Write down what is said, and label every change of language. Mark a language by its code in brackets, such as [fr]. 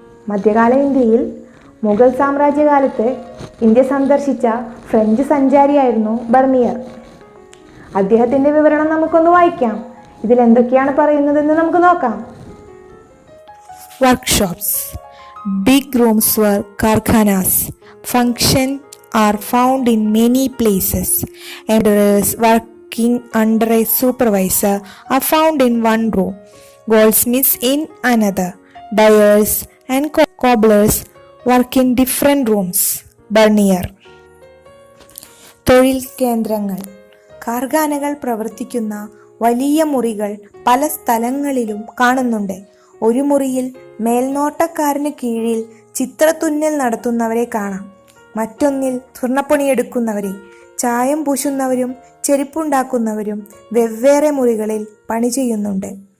[ml] മധ്യകാല ഇന്ത്യയിൽ മുഗൾ സാമ്രാജ്യകാലത്ത് ഇന്ത്യ സന്ദർശിച്ച ഫ്രഞ്ച് സഞ്ചാരിയായിരുന്നു ബർണിയർ. അദ്ദേഹത്തിൻ്റെ വിവരണം നമുക്കൊന്ന് വായിക്കാം. ഇതിൽ എന്തൊക്കെയാണ് പറയുന്നതെന്ന് നമുക്ക് നോക്കാം. [en] Workshops. Big rooms were karkhanas. Function are found in many places. Embroiderers working under a supervisor are found in one room. Goldsmiths in another. Dyers and cobblers work in different rooms. [ml] Bernier. തൊഴിൽ കേന്ദ്രങ്ങൾ. കാർഖാനകൾ പ്രവർത്തിക്കുന്ന വലിയ മുറികൾ പല സ്ഥലങ്ങളിലും കാണുന്നുണ്ട്. ഒരു മുറിയിൽ മേൽനോട്ടക്കാരന് കീഴിൽ ചിത്രത്തുന്നൽ നടത്തുന്നവരെ കാണാം. മറ്റൊന്നിൽ സ്വർണ്ണപ്പണിയെടുക്കുന്നവരെ, ചായം പൂശുന്നവരും ചെരുപ്പുണ്ടാക്കുന്നവരും വെവ്വേറെ മുറികളിൽ പണി ചെയ്യുന്നുണ്ട്.